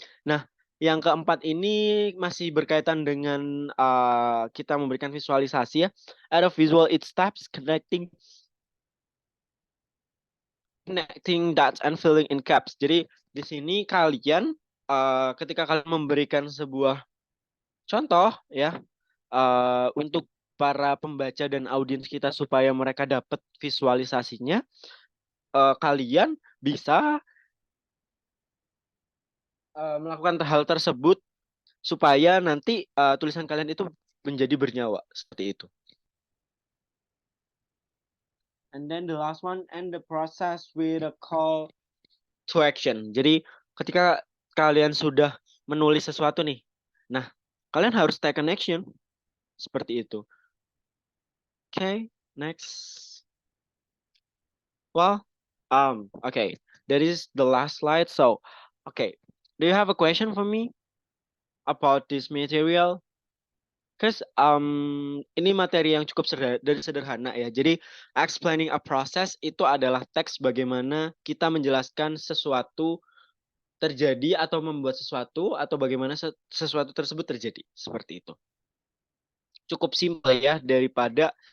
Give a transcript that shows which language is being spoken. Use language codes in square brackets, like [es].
[id] Nah, yang keempat ini masih berkaitan dengan kita memberikan visualisasi ya. [en] Add a visual it steps connecting dots and filling in gaps. [id] Jadi di sini kalian ketika kalian memberikan sebuah contoh ya untuk para pembaca dan audiens kita supaya mereka dapat visualisasinya, kalian bisa melakukan hal tersebut supaya nanti tulisan kalian itu menjadi bernyawa seperti itu. [en] And then the last one, end the process with a call to action. [id] Jadi ketika kalian sudah menulis sesuatu nih, nah kalian harus [en] take an action [id] seperti itu. [en] Okay, next. Well, okay, that is the last slide. So, okay, do you have a question for me about this material? Because [id] ini materi yang cukup sederhana ya. Jadi explaining a process itu adalah teks bagaimana kita menjelaskan sesuatu terjadi atau membuat sesuatu atau bagaimana sesuatu tersebut terjadi. Seperti itu. Cukup simpel ya daripada